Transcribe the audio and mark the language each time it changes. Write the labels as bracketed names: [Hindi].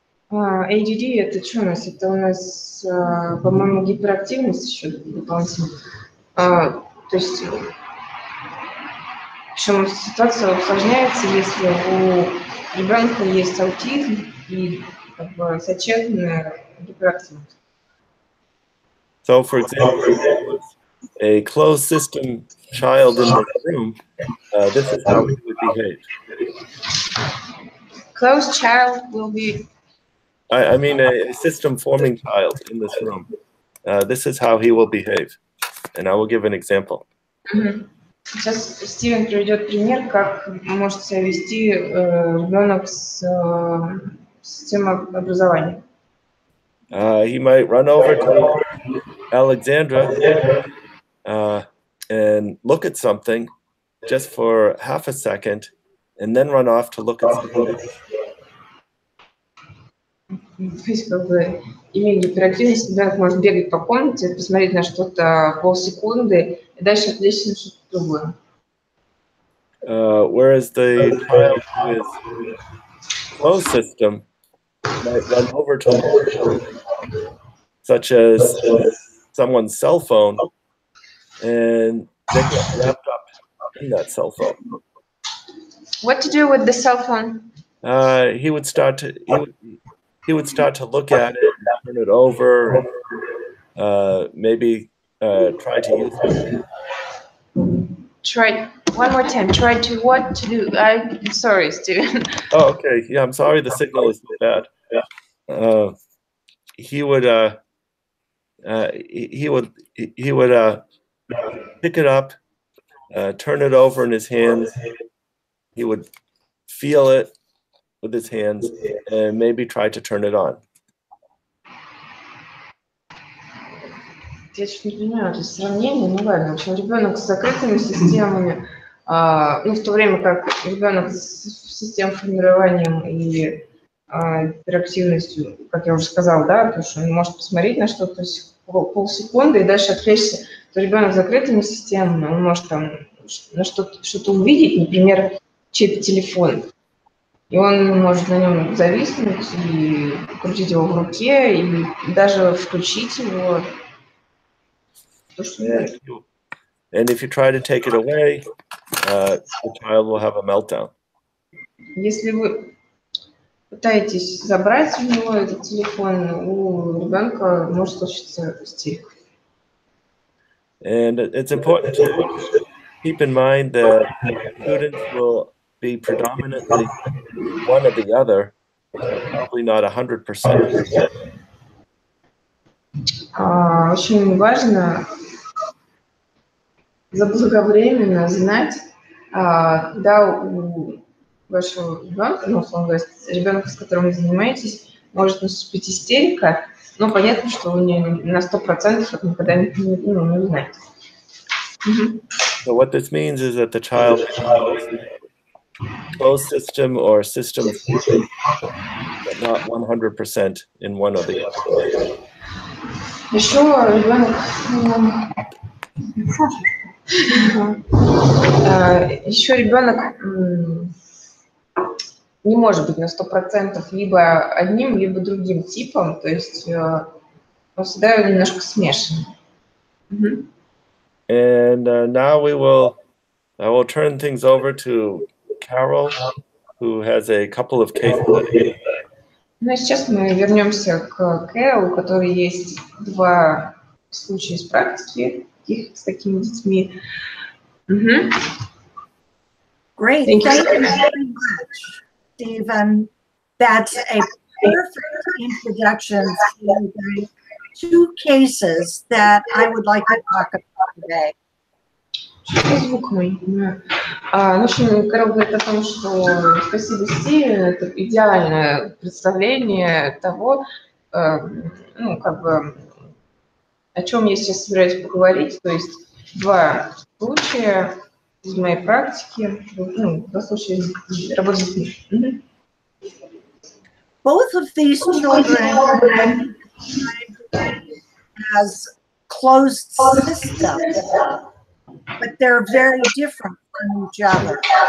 [Russian] ADD это что у нас? Это у нас, по-моему, гиперактивность еще дополнительно. То есть, причем ситуация усложняется, если у ребенка есть аутизм и как бы сочетанная гиперактивность. [English] So, for example, a closed system child in the room, this is how he would behave. Closed child will be... I mean a system-forming child in this room. This is how he will behave. And I will give an example. [Russian] Сейчас Стивен приведет пример, как может себя вести ребенок с системой образования. [English] He might run over to Alexandra and look at something just for half a second, and then run off to look at something else. [Russian] То есть, как бы, имея гиперактивность, ребенок может бегать по комнате, посмотреть на что-то полсекунды, и дальше отвлечься на что-то другое. [English] Whereas the child who is closed system might run over to something, such as someone's cell phone, and they get wrapped up in that cell phone. What to do with the cell phone? He would start to look at it, and turn it over, maybe try to use it. Try one more time. Try to what to do? I'm sorry, Steven. Oh, okay. Yeah, I'm sorry. The signal is so bad. He would pick it up, turn it over in his hands. He would feel it with his hands and maybe try to turn it on. [Russian] Я чуть не понимаю, это сравнение, ну ладно. В общем, ребенок с закрытыми системами, в то время как ребенок с системой формированием и интерактивностью, как я уже сказала, да, потому что он может посмотреть на что-то, то есть полсекунды и дальше отвлечься, то ребенок с закрытыми системами, он может там на что-то увидеть, например, чей-то телефон, и он может на нем зависнуть и крутить его в руке, и даже включить его. [English] And if you try to take it away, the child will have a meltdown. [Russian] Если вы пытаетесь забрать у него этот телефон, у ребенка может случиться истерика. [English] And it's important to keep in mind that students will be predominantly one or the other, probably not 100%. [Russian] Очень важно заблаговременно знать, когда у вашего ребенка, условно говоря, ребенка, с которым вы занимаетесь, может наступить истерика, но понятно, что вы на 100% это никогда не узнаете. [English] So what this means is that the child closed system or system, but not 100% in one or the other. [Russian] Еще ребенок не может быть на 100% либо одним, либо другим типом, то есть он всегда немножко смешан. [English] And now I will turn things over to Carol, who has a couple of case studies. [Russian] Ну, сейчас мы вернемся к Кэрол, у которой есть 2 случая из практики с такими детьми. [English] Great. Thank you very much, Stephen. That's a perfect introduction to the two cases that I would like to talk about today. [Russian] Звук мой, понимаю. В общем, Кэрол говорит о том, что спасибо, Стивен, это идеальное представление того, ну, как бы, о чем я сейчас собираюсь поговорить. То есть два случая из моей практики, ну, два случая работы с детьми. [English] Both of these children as closed systems, but they're very different from each other.